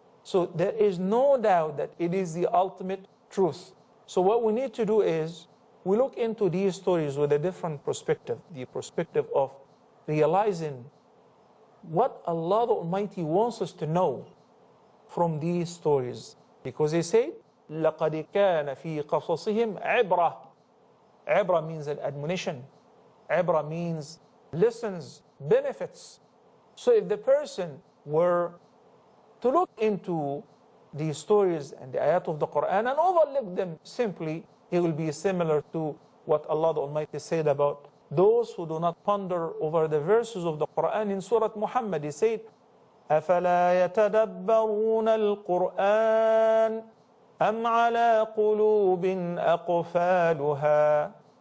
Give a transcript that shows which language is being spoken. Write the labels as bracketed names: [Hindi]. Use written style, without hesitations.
[English] So there is no doubt that it is the ultimate truth. So what we need to do is, we look into these stories with a different perspective, the perspective of realizing what Allah the Almighty wants us to know from these stories. Because He said, [Arabic] لَقَدْ كَانَ فِي قَصَصِهِمْ عِبْرَةٌ. [English] Ibra means an admonition. Ibra means lessons, benefits. So if the person were to look into these stories and the ayat of the Quran and overlook them simply, it will be similar to what Allah the Almighty said about those who do not ponder over the verses of the Quran in Surah Muhammad. He said, [Arabic] أَفَلَا يَتَدَبَّرُونَ الْقُرْآنَ أَمْ عَلَى قُلُوبٍ أَقْفَالُهَا.